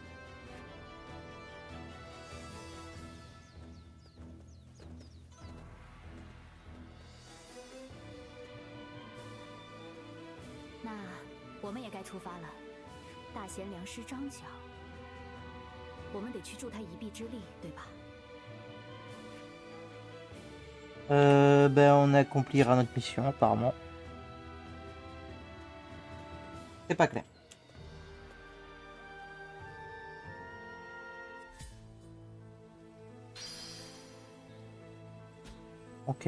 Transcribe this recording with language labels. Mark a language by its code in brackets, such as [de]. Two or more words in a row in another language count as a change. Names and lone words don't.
[zh] 那我们也该出发了。大贤良师张角，我们得去助他一臂之力，对吧？ [fr] Ben, on accomplira notre mission apparemment. C'est pas clair. Ok.